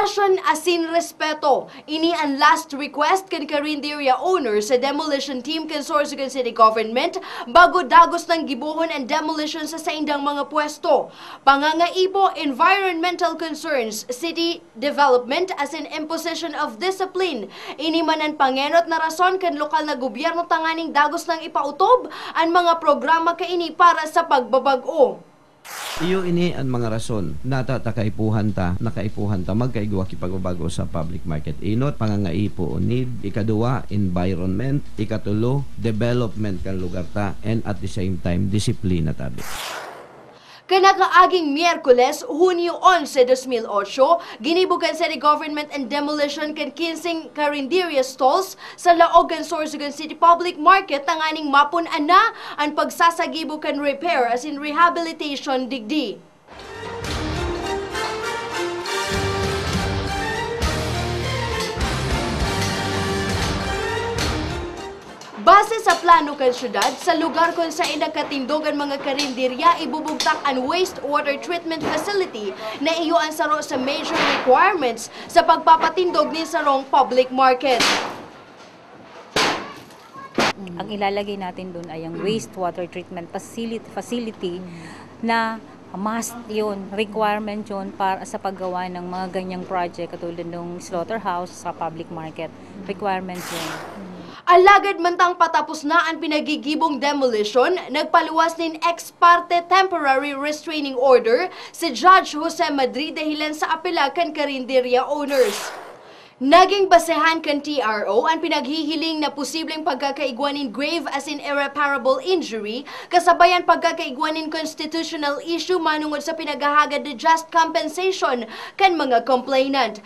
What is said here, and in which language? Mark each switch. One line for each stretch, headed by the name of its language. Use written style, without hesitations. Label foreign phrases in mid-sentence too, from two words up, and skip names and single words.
Bikol: Aksyon asin respeto. Ini ang
English: last request
Bikol: kan karinderya owners sa
English: demolition team
Bikol: kan Sorsogon City Government bago dagos ng gibuhon
English: and demolition
Bikol: sa saindang mga pwesto.
English: Pangangaibo, environmental concerns, city development as in imposition of discipline.
Bikol: Ini man ang pangenot na rason kan lokal na gobyerno tanganing dagos ng ipautob ang mga programa kaini para sa pagbabag-o. Iyo ini ang mga rason nakaipuhan ta magkaigwa kipagbabago sa
English: public market.
Bikol: Inot, pangangaipo need, ikaduwa, environment, ikatulo, development kan lugar ta,
English: and at the same time,
Bikol: disiplina tabi. Kanakaaging Miyerkules, Hunyo 11, 2008, ginibugan sa
English: government and demolition
Bikol: kan 15 karinderya stalls sa laog kan Sorsogon City Public Market tanganing mapun-an na ang pagsasagibo kan
English: repair as in rehabilitation
Bikol: digdi. Base sa plano kan syudad, sa lugar kung sa inagkatindogan mga karinderya, ibubugtak ang
English: wastewater treatment facility
Bikol: na iyuan saro sa
English: major requirements
Bikol: sa pagpapatindog ni sarong
English: public market.
Filipino: Ang ilalagay natin doon ay ang
English: wastewater treatment facility
Filipino: na must yun, requirement yun para sa paggawa ng mga ganyang project katulad ng slaughterhouse sa
English: public market.
Filipino: Requirement yun.
Bikol: Alagad mantang patapos na ang pinagigibong demolition, nagpaluwas nin
English: ex parte temporary restraining order
Bikol: si Judge Jose Madrid dahilan sa apela kan karinderya owners. Naging basehan kan TRO ang pinaghihiling na posibleng pagkakaigwanin
English: grave as in irreparable injury
Bikol: kasabayan pagkakaigwanin
English: constitutional issue
Bikol: manungod sa pinaghahagad na
English: just compensation
Bikol: kan mga complainant.